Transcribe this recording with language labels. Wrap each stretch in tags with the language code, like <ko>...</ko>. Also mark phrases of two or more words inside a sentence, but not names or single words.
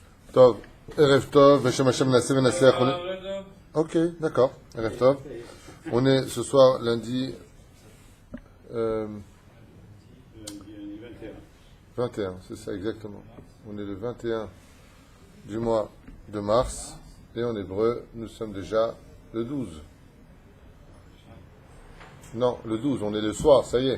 <he>טוב, ערב טוב, בשם השם נעשה ונעשה.</he> <fr>Ok, d'accord,</fr> <he>ערב טוב.</he> <fr>On est ce soir lundi 21, c'est ça exactement. On est le 21 du mois de mars et en hébreu, nous sommes déjà le 12. Non, le 12, on est le soir, ça y est.</fr>